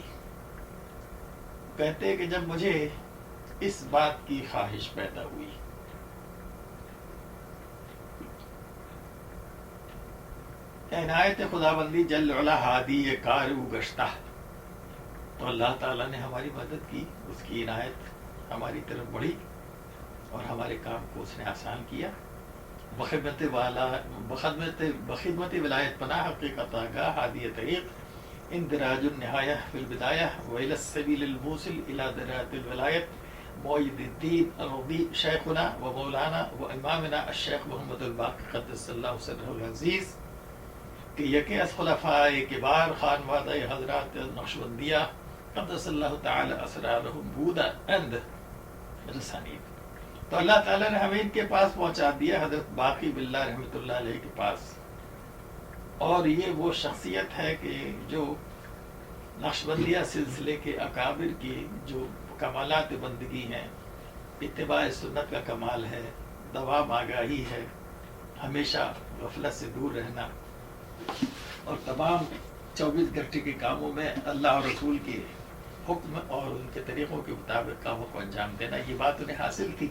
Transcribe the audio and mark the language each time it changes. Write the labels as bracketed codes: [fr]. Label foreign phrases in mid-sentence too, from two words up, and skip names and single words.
[ur] کہتے ہیں کہ جب مجھے اس بات کی خواہش پیدا ہوئی، [fa] عنایت خداوندی جل علا ہادی کارو گشتہ، [ur] تو اللہ تعالیٰ نے ہماری مدد کی، اس کی عنایت ہماری طرف بڑھی اور ہمارے کام کو اس نے آسان کیا. [fa] بخدمت ولایت پناہ حقیقت آگاہ ہادی طریق [ar] اندراج النہایہ فی البدایہ وإلی السبیل الموصل الی درجات الولایت معید الدین الرضی شیخنا و مولانا و امامنا الشیخ محمد الباقی قدس اللہ سرہ العزیز، [fa] کہ یکی از خلفاء کبار خانوادہ حضرات نقشبندیہ [ar] قدس اللہ تعالی اسرارہم [fa] بودا اند رسانید. [ur] تو اللہ تعالیٰ نے ہمیں ان کے پاس پہنچا دیا، حضرت باقی باللہ [ar] رحمۃ اللہ علیہ [ur] کے پاس. اور یہ وہ شخصیت ہے کہ جو نقشبندیہ سلسلے کے اکابر کی جو کمالات بندگی ہیں، اتباع سنت کا کمال ہے، دوام آگاہی ہے، ہمیشہ غفلت سے دور رہنا، اور تمام 24 گھنٹے کے کاموں میں اللہ اور رسول کے حکم اور ان کے طریقوں کے مطابق کاموں کو انجام دینا، یہ بات انہیں حاصل تھی.